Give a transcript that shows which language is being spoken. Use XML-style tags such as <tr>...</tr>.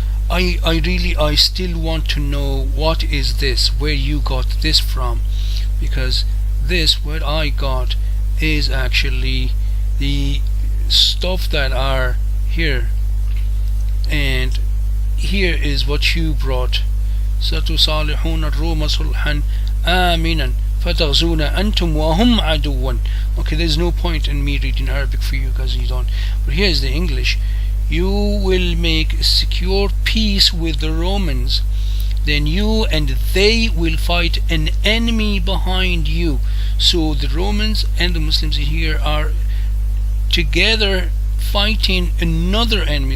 <en>I still want to know what is this, where you got this from, because this, what I got, is actually the stuff that are here, and here is what you brought.</en> <ar>ستصالحون الروم صلحا آمنا فتغزون أنتم وهم عدوا.</ar> <en>Okay, there's no point in me reading Arabic for you because you don't. But here's the English. You will make a secure peace with the Romans. then you and they will fight an enemy behind you. So the Romans and the Muslims here are together fighting another enemy.</en>